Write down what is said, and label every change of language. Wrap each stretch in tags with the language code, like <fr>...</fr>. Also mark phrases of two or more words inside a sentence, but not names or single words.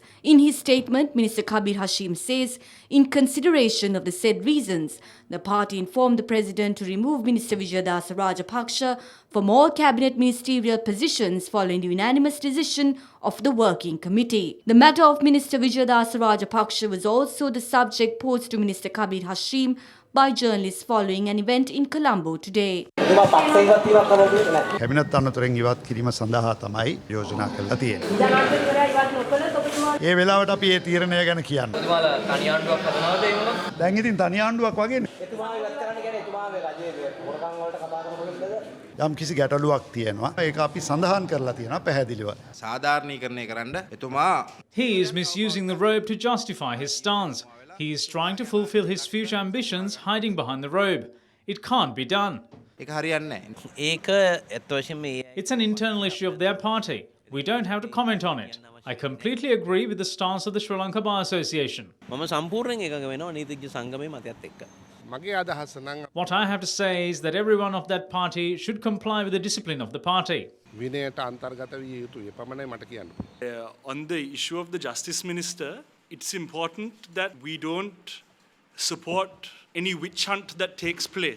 <en>In his statement, Minister Kabir Hashim says, in consideration of the said reasons, the party informed the President to remove Minister Vijayadasa Rajapaksa from all cabinet ministerial positions following the unanimous decision of the working committee. The matter of Minister Vijayadasa Rajapaksa was also the subject posed to Minister Kabir Hashim by journalists following an event in Colombo today.</en> <si>කැබිනට් අනතුරෙන් ඉවත් කිරීම සඳහා තමයි යෝජනා කරලා තියෙන්නේ. ඒ වෙලාවට අපි ඒ තීරණය ගැන කියන්න. දැන් ඉතින් තනි ආණ්ඩුවක් වගේනේ. යම් කිසි ගැටලුවක් තියෙනවා. ඒක අපි සඳහන් කරලා තියෙනවා පැහැදිලිව. සාධාරණීකරණය කරන්න එතුමා</si> <en>He is misusing the robe to justify his stance. He is trying to fulfill his future ambitions hiding behind the robe. It can't be done.</en> <si>ඒක හරියන්නේ නැහැ. ඒක ඇත්ත වශයෙන්ම</si> <en>It's an internal issue of their party. We don't have to comment on it. I completely agree with the stance of the Sri Lanka Bar Association.</en> <si>මම සම්පූර්ණයෙන් එකඟ වෙනවා නීතිඥ සංගමයේ මතයත් එක්ක.</si> <en>What I have to say is that everyone of that party should comply with the discipline of the party. On the issue of the Justice Minister, it's important that we don't support any witch hunt that takes place.</en>